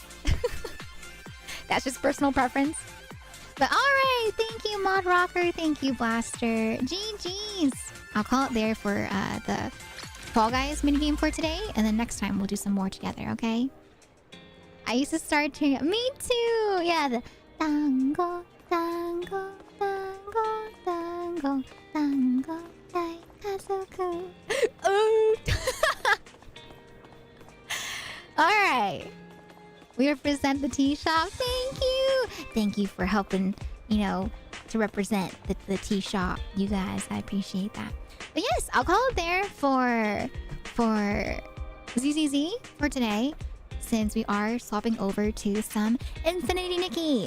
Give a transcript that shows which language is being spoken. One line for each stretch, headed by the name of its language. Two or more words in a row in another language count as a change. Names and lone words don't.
English: That's just personal preference. But alright, thank you, Mod Rocker. Thank you, Blaster. GG's. I'll call it there for the Fall Guys minigame for today. And then next time we'll do some more together, okay? I used to start to... Me too! Yeah, the...
Japanese: だんご だんご だんご だんご だんご 大家族.
English: Oh! Alright. We represent the tea shop. Thank you! Thank you for helping, you know, to represent the tea shop. You guys, I appreciate that. But yes, I'll call it there for ZZZ for today, since we are swapping over to some Infinity Nikki.